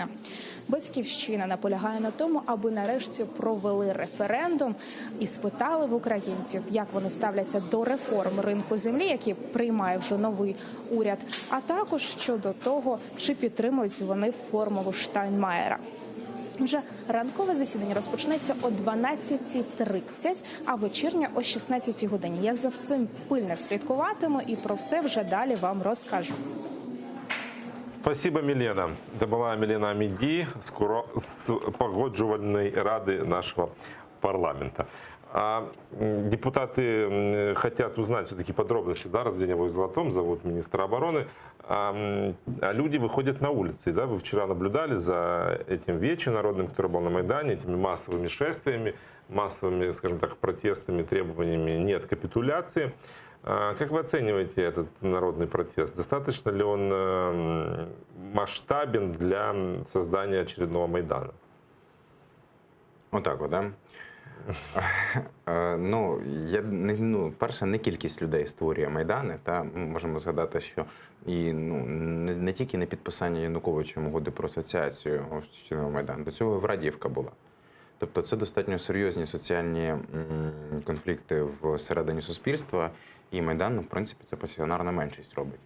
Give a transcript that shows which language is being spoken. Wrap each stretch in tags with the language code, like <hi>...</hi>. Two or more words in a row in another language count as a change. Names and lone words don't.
<uk>Батьківщина наполягає на тому, аби нарешті провели референдум і спитали в українців, як вони ставляться до реформ ринку землі, які приймає вже новий уряд, а також щодо того, чи підтримують вони формулу Штайнмайєра. Вже ранкове засідання розпочнеться о 12:30, а вечірнє о 16 годині. Я за всім пильно слідкуватиму і про все вже далі вам розкажу.</uk> <ru>Спасибо, Милена. Это была Милена Амиди с Погоджувальной рады нашего парламента. Депутаты хотят узнать все-таки подробности, разведения войск в Золотом, зовут министра обороны. А люди выходят на улицы. Да? Вы вчера наблюдали за этим вечером народным, который был на Майдане, этими массовыми шествиями, массовыми, скажем так, протестами, требованиями «нет капитуляции». Как вы оцениваете этот народный протест? Достаточно ли он масштабен для создания очередного Майдана? Вот так вот, да?</ru> <uk>Перше, не кількість людей створює Майдани. Ми можемо згадати, що і не тільки не підписання Януковичем угоди про асоціацію Майдану, до цього і Врадіївка була. Тобто це достатньо серйозні соціальні конфлікти всередині суспільства, і Майдан, в принципі, це пасіонарна меншість робить.</uk>